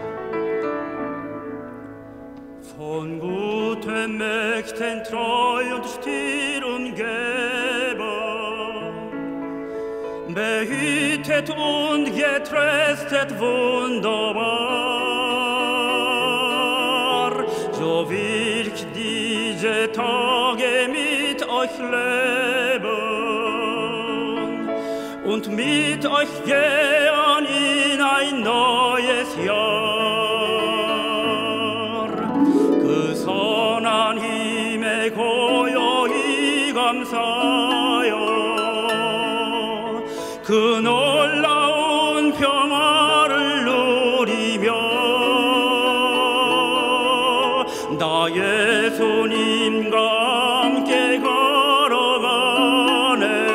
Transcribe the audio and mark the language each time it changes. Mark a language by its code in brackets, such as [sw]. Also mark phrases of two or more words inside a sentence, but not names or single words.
[de] Von gutem Mächten treu und ihrem Geber, behütet und getröstet wunderbar. So will ich diese Tage mit euch leben und mit euch gehen in ein neues Jahr. [ko] 그 선한 힘에 고요히 감사하여 그 놀라운 평화를 누리며 나 예수님과 함께 걸어가네.